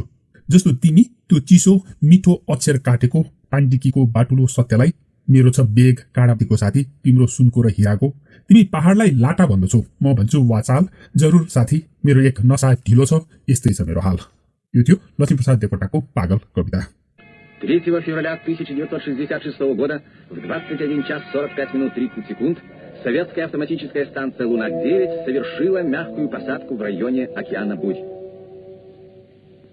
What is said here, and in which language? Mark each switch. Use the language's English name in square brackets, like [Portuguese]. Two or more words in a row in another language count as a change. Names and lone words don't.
[Nepali] जस्तो तिमी त्यो चिसो मिठो अक्षर काटेको पाण्डिकीको बाटुलो सत्यलाई, मेरो छ बेग काँडापीको साथी तिम्रो सुनको र हिराको। तिमी पहाडलाई लाटा भन्दछौ, म भन्छु वाचाल, जरुर साथी मेरो एक नसा ढिलो छ, यस्तै छ मेरो हाल। यो थियो लक्ष्मीप्रसाद देवकोटाको पागल कविता। [Russian] 3 февраля 1966 года в 21 час 45 минут 30 секунд советская автоматическая станция «Лунак-9» совершила мягкую посадку в районе океана Бурь.